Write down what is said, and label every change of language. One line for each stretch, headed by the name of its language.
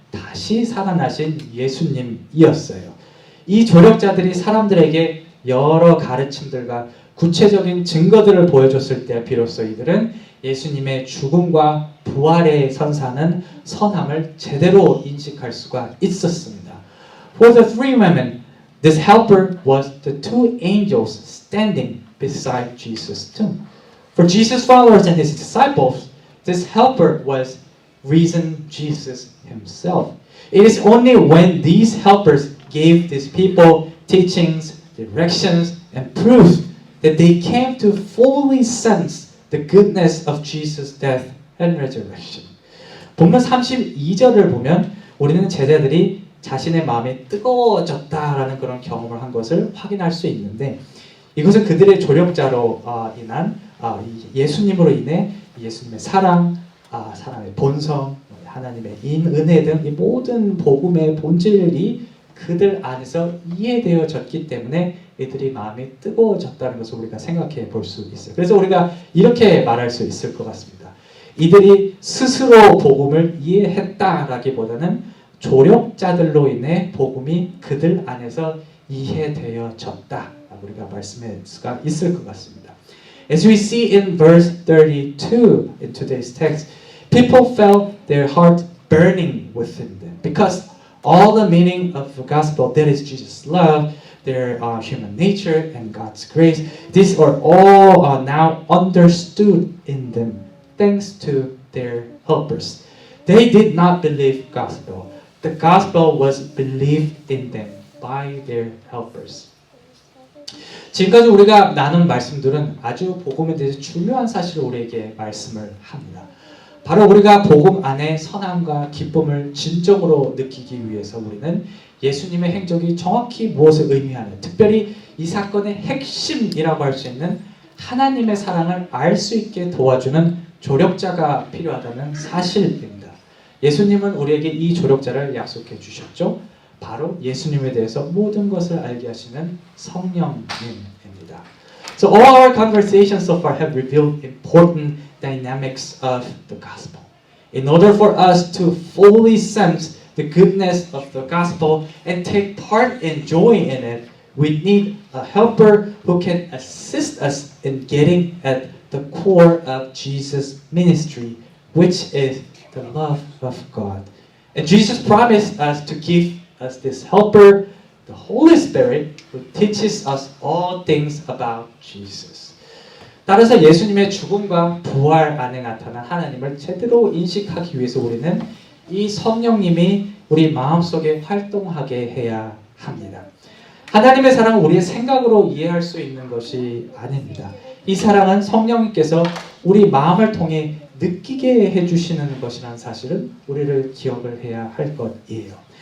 Korean: 다시 살아나신 예수님이었어요. 이 조력자들이 사람들에게 여러 가르침들과 구체적인 증거들을 보여줬을 때 비로소 이들은 예수님의 죽음과 부활의 선사는 선함을 제대로 인식할 수가 있었습니다.
English: For the three women, this helper was the two angels standing beside Jesus' tomb. For Jesus' followers and his disciples, this helper was risen Jesus himself. It is only when these helpers gave these people teachings, directions, and proofs that they came to fully sense the goodness of Jesus' death and resurrection.
Korean: 본문 32절을 보면 우리는 제자들이 자신의 마음이 뜨거워졌다라는 그런 경험을 한 것을 확인할 수 있는데 이것은 그들의 조력자로 인한 예수님으로 인해 예수님의 사랑, 사랑의 본성, 하나님의 은혜 등 이 모든 복음의 본질이 그들 안에서 이해되어졌기 때문에 이들이 마음이 뜨거워졌다는 것을 우리가 생각해 볼 수 있어요. 그래서 우리가 이렇게 말할 수 있을 것 같습니다. 이들이 스스로 복음을 이해했다라기보다는 조력자들로 인해 복음이 그들 안에서 이해되어졌다. 우리가 말씀할 수가 있을 것 같습니다.
English: As we see in verse 32 in today's text, people felt their heart burning within them because all the meaning of the gospel, that is Jesus' love, their human nature and God's grace, these are all now understood in them thanks to their helpers. They did not believe gospel. The gospel was believed in them by their helpers.
Korean: 지금까지 우리가 나눈 말씀들은 아주 복음에 대해서 중요한 사실을 우리에게 말씀을 합니다. 바로 우리가 복음 안에 선함과 기쁨을 진정으로 느끼기 위해서 우리는 예수님의 행적이 정확히 무엇을 의미하는, 특별히 이 사건의 핵심이라고 할 수 있는 하나님의 사랑을 알 수 있게 도와주는 조력자가 필요하다는 사실입니다. 예수님은 우리에게 이 조력자를 약속해 주셨죠. 바로 예수님에 대해서 모든 것을 알게 하시는 성령님입니다.
English: So all our conversations so far have revealed important dynamics of the gospel. In order for us to fully sense the goodness of the gospel and take part in joy in it, we need a helper who can assist us in getting at the core of Jesus' ministry, which is the love of God. And Jesus promised us to give us this helper, the Holy Spirit, who teaches us all things about Jesus.
Korean: 따라서 예수님의 죽음과 부활 안에 나타난 하나님을 제대로 인식하기 위해서 우리는 이 성령님이 우리 마음속에 활동하게 해야 합니다. 하나님의 사랑은 우리의 생각으로 이해할 수 있는 것이 아닙니다. 이 사랑은 성령님께서 우리 마음을 통해 느끼게 해주시는 것이라는 사실은 우리를 기억을 해야 할 것이에요.